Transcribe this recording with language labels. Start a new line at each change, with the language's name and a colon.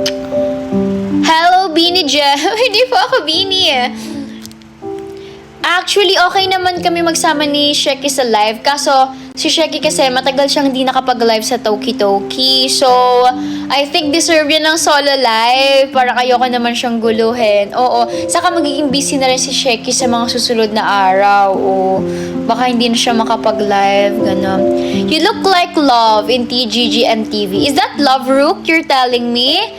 Filipino: Hello, Beanie Jeff. Hindi po ako Beanie. Actually, okay naman kami magsama ni Sheki sa live. Kaso, si Sheki kasi matagal siyang hindi nakapag-live sa Toki Toki.
English: So, I think deserve yan ng solo live.
Filipino: Para ayoko naman siyang guluhin. Oo. Saka magiging busy na rin si Sheki sa mga susunod na araw. Oo. Baka hindi na siya makapag-live. Ganon.
English: You look like Love in TGG MTV. Is that Love Rook you're telling me?